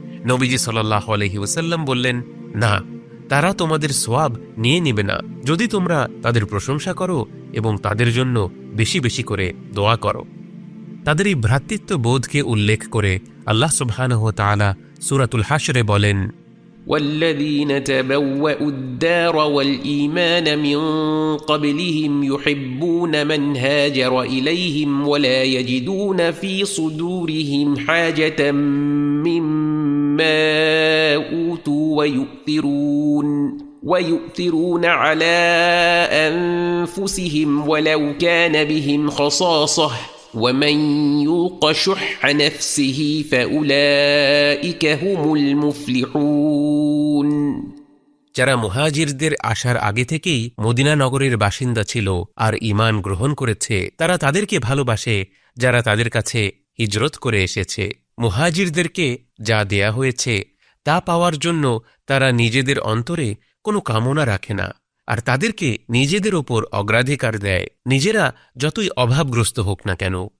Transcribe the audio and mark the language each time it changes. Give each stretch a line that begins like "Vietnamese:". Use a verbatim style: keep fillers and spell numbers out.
Bangla: নবীজি সাল্লাল্লাহু আলাইহি ওয়াসাল্লাম বললেন, না, তারা তোমাদের সওয়াব নিয়ে নেবে না যদি তোমরা তাদের প্রশংসা করো এবং তাদের জন্য বেশি বেশি করে দোয়া করো। তাদের এই ভ্রাতৃত্ব বোধকে উল্লেখ করে আল্লাহ সুবহানাহু ওয়া তাআলা সূরাতুল হাশরে বলেন,
Arabic: والذين تبوأوا الدار والإيمان من قبلهم يحبون من هاجر إليهم ولا يجدون في صدورهم حاجة مما أوتوا ويؤثرون ويؤثرون على أنفسهم ولو كان بهم خصاصة ومن يوق شح نفسه فأولئك هم المفلحون।
Bangla: যারা মুহাজিরদের আসার আগে থেকেই মদিনা নগরের বাসিন্দা ছিল আর ঈমান গ্রহণ করেছে, তারা তাদেরকে ভালোবাসে যারা তাদের কাছে হিজরত করে এসেছে। মুহাজিরদেরকে যা দেয়া হয়েছে তা পাওয়ার জন্য তারা নিজেদের অন্তরে কোনো কামনা রাখে না, আর তাদেরকে নিজেদের ওপর অগ্রাধিকার দেয়, নিজেরা যতই অভাবগ্রস্ত হোক না কেন।